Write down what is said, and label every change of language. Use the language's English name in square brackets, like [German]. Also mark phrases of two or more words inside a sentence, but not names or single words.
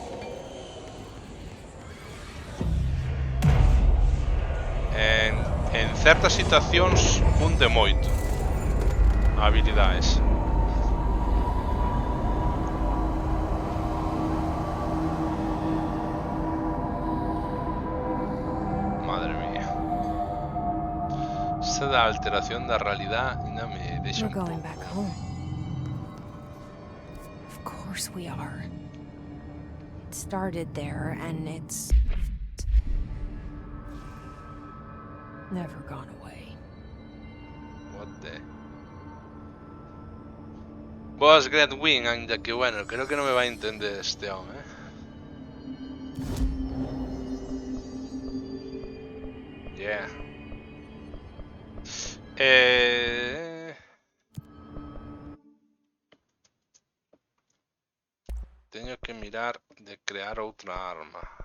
[Galician] En certas situacións cunde moito a habilidade esa. Madre mía. Esta da alteración da realidade ainda me deixa un pouco. [English] Back home. Of course we are. It started there and it's never gone away. What the... Boss Great Wing, [Galician] ainda que bueno, creo que non me vai a entender este home, Yeah. Teño que mirar de crear outra arma.